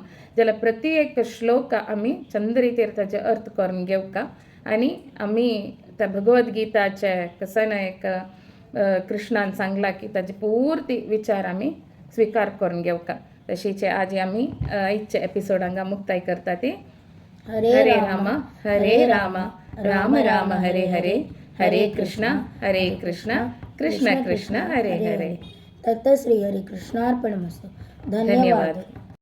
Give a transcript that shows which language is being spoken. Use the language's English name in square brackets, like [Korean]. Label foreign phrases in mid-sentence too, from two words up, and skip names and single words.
[Konkani] जाल्यार प्रति एक श्लोक आमी चंद रितीर ताजे अर्थ करून घेवका आनी आमी त्या भगवद्गीताचे कसं एक कृष्णान सांगला की ताजे पूर्ती विचार आमी स्वीकार करून घेवका. तशीचे आज आमी आयच्या एपिसोड हांगा मुक्ताय करता ती [Sanskrit] हरे राम राम राम हरे हरे हरे कृष्ण कृष्ण कृष्ण हरे हरे. तत् श्री हरे कृष्णार्पणमस्तु. [Konkani] धन्यवाद.